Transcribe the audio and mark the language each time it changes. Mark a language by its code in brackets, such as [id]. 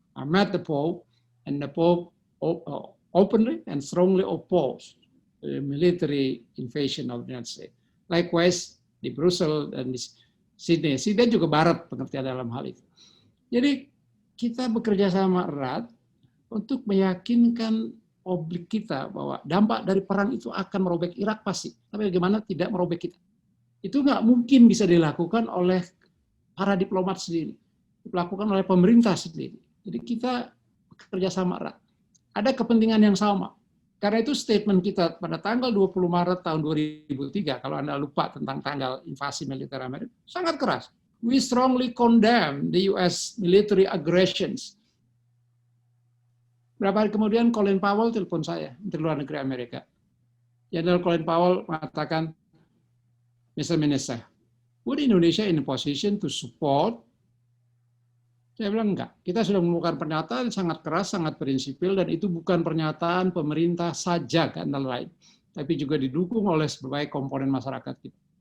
[en] I met the Pope, and the Pope openly and strongly opposed the military invasion of the United States. Likewise [id] di Brussel dan di Sydney. Sydney juga barat pengertian dalam hal itu. Jadi kita bekerja sama erat untuk meyakinkan publik kita bahwa dampak dari perang itu akan merobek Irak pasti. Tapi bagaimana tidak merobek kita? Itu nggak mungkin bisa dilakukan oleh para diplomat sendiri, dilakukan oleh pemerintah sendiri. Jadi kita bekerja sama erat. Ada kepentingan yang sama. Karena itu statement kita pada tanggal 20 Maret tahun 2003, kalau Anda lupa tentang tanggal invasi militer Amerika, sangat keras. [en] We strongly condemn the US military aggressions. [id] Berapa hari kemudian Colin Powell telepon saya, Menteri Luar Negeri Amerika. Jenderal Colin Powell mengatakan, Mr. [en] Minister, would Indonesia in a position to support? [id] Saya bilang enggak. Kita sudah mengeluarkan pernyataan sangat keras, sangat prinsipil, dan itu bukan pernyataan pemerintah saja kan lain, tapi juga didukung oleh berbagai komponen masyarakat kita.